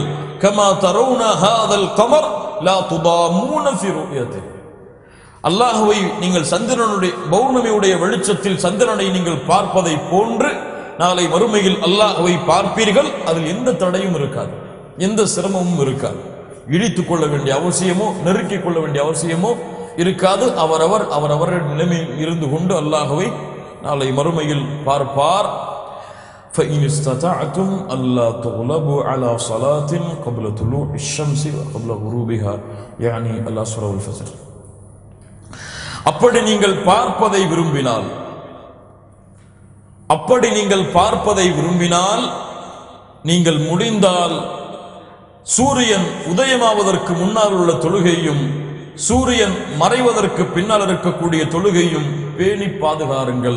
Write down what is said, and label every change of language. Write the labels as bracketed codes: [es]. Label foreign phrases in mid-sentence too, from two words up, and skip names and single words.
[ar] كما ترون هذا القمر لا تضامون في رؤيته, [ta] அல்லாஹ்வை நீங்கள் சந்திரனுடைய பௌர்ணமியுடைய வெளிச்சத்தில் சந்திரனை நீங்கள் பார்ப்பதை போன்று நாளை மறுமையில் அல்லாஹ்வை பார்ப்பீர்கள். அதில் எந்த தடையும் இருக்காது, எந்த சிரமமும் இருக்காது. இழித்துக் கொள்ள வேண்டிய அவசியமோ நெருக்கிக் கொள்ள வேண்டிய அவசியமோ இருக்காது. அவரவர் நிலைமையில் இருந்து கொண்டு அல்லாஹ்வை நாளை மறுமையில் பார்ப்பார். [ar] فإن استطعتم ألا تغلبوا على صلاة قبل طلوع الشمس وقبل غروبها يعني العصر والفجر, [ta] அப்படி நீங்கள் பார்ப்பதை விரும்பினால் நீங்கள் முடிந்தால் சூரியன் உதயமாவதற்கு முன்னால் உள்ள தொழுகையும் சூரியன் மறைவதற்கு பின்னால் இருக்கக்கூடிய தொழுகையும் பேணி பாதுகாருங்கள்.